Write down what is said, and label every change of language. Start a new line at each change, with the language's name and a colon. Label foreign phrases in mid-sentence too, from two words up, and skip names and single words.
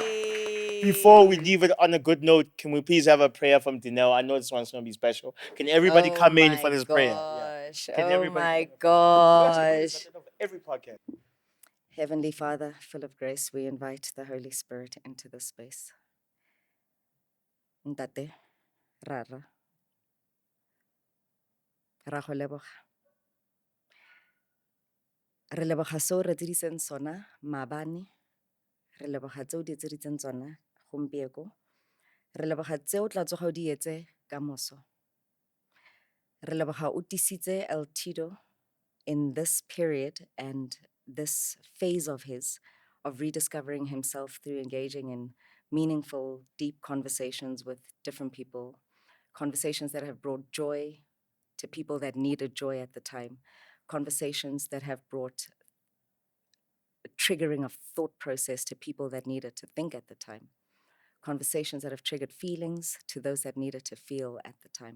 English: And before we leave it on a good note, can we please have a prayer from Dineo? I know this one's going to be special. Can everybody come in for this prayer? Yeah. Can Oh everybody my come in? gosh. Every podcast. Heavenly Father, full of grace, we invite the Holy Spirit into this space.
Tswana: Ntate, Rara, ra go leboga. Re leboga seo re diriseng sona maabane. Re leboga tseo di etseditseng tsona gompieko. Re leboga tseo tla tsoga o di etse ka moso. Re leboga o tisitse L-TIDO
English: in this period and this phase of his, of rediscovering himself through engaging in meaningful, deep conversations with different people, conversations that have brought joy to people that needed joy at the time, conversations that have brought a triggering of thought process to people that needed to think at the time, conversations that have triggered feelings to those that needed to feel at the time.